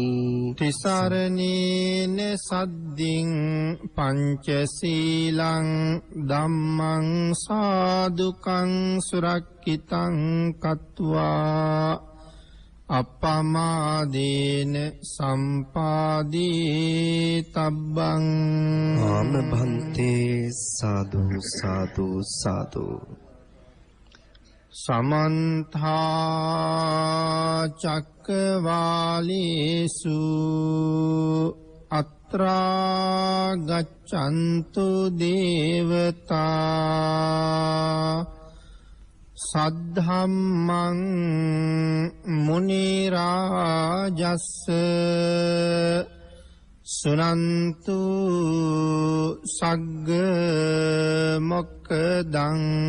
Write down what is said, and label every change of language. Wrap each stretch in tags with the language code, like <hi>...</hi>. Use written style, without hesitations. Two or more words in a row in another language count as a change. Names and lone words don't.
<pi>තිසරණේන සද්දින් පංචශීලං ධම්මං සාදුකං සුරක්ඛිතං කତ୍වා අපමාදේන සම්පාදී තබ්බං</pi> <si>ආම භන්තේ සාදු සාදු සාදු</si> <pi>සමන්තා චක්කවාලේසු අත්‍රා ගච්ඡන්තු දේවතා සද්ධම්මං මුනි රාජස්ස සුනන්තු සග්ග මොක්ඛදං</pi>